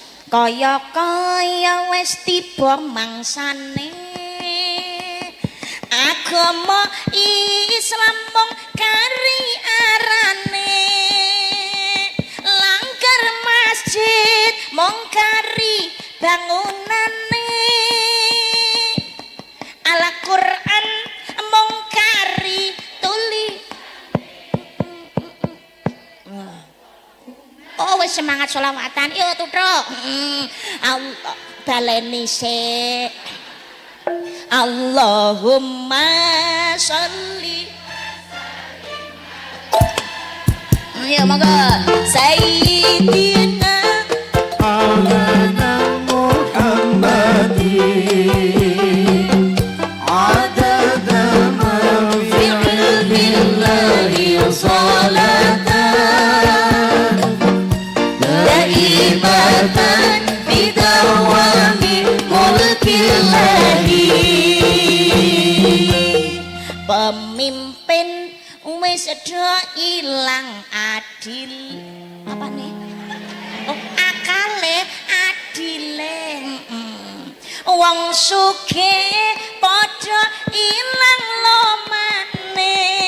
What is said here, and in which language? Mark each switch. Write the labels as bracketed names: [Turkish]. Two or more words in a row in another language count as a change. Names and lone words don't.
[Javanese] Kaya wis tiba mangsane agama Islam mung kari arane, langgar masjid mung kari bangunane, Al-Qur'an mung kari tuli. semangat sholawatan. Yo tutuk. Allah baleni sik. [Arabic] اللهم صل. [Javanese] Ayo monggo. [Arabic] Sayyidina على محمد عدد ما في علم الله صلاة دائمة بدوام ملك الله. [Javanese] pemimpin wis sedo ilang adil. Apa nih? Oh, akale adile. Wong sugih padha ilang lomane.